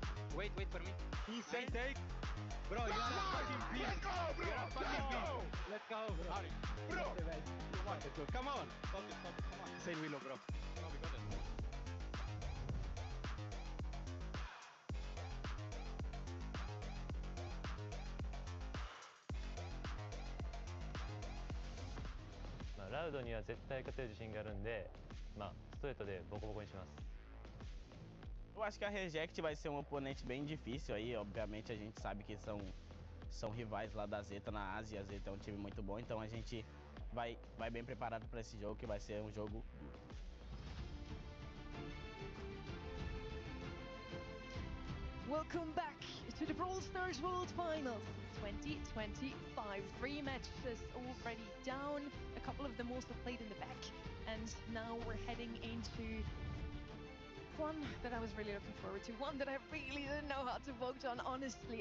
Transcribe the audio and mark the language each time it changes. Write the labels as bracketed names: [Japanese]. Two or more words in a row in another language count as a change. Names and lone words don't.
[English] Wait for me. Insane take. Bro, you are a fucking beast. You're a fucking beast. Let's go. Bro. Come on. Stop it. Come on. Insane Willow, bro. No, we got it. [Japanese] ラウドには絶対勝てる自信があるんで、ストレートでボコボコにします。 [Portuguese] Eu acho que a Reject vai ser um oponente bem difícil aí, obviamente a gente sabe que são rivais lá da Zeta na Ásia, a Zeta é um time muito bom, então a gente vai bem preparado para esse jogo, que vai ser um jogo duro. [English] Welcome back to the Brawl Stars World Finals 2025. 3 matches already down, a couple of them also played in the back, and now we're heading into one that I was really looking forward to, one that I really didn't know how to vote on, honestly.